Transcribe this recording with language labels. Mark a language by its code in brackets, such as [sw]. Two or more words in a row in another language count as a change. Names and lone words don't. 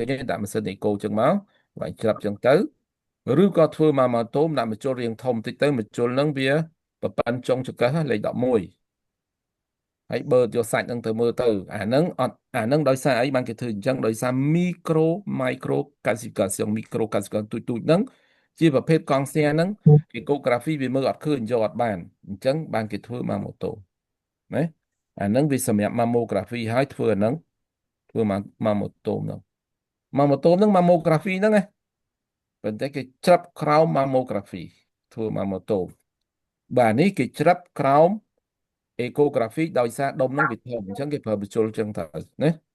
[km] ទេដាក់ម៉ាស៊ីនអេកូអញ្ចឹងមកហើយច្រាប់អញ្ចឹងទៅឬក៏ធ្វើមកម៉ូតូដាក់មកជុលរាងធំតិចទៅមកជុលនឹងវាប្រប៉ាន់ចុងចង្កឹះលេខ11 ហើយបើយកសាច់នឹងទៅមើលទៅអានឹងដោយសារអីបានគេធ្វើអញ្ចឹងដោយសារ [en] micro calcification micro calcification [km] ទូចហ្នឹង ជាប្រភេទកង់ស្ទះហ្នឹងគេកូក្រាហ្វីវាមើលអត់ឃើញយកអត់បានអញ្ចឹងបានគេធ្វើមកម៉ូតូណាអាហ្នឹងវាសម្រាប់ mammography ហើយធ្វើអាហ្នឹងធ្វើមកម៉ូតូហ្នឹងម៉ូតូហ្នឹង mammography ហ្នឹងណាប៉ុន្តែគេច្រាប់ក្រោម mammography ធ្វើមកម៉ូតូបាទនេះគេច្រាប់ក្រោម ecography ដោយសារដុំហ្នឹងវាធំអញ្ចឹងគេប្រើបញ្ចូលអញ្ចឹងទៅណា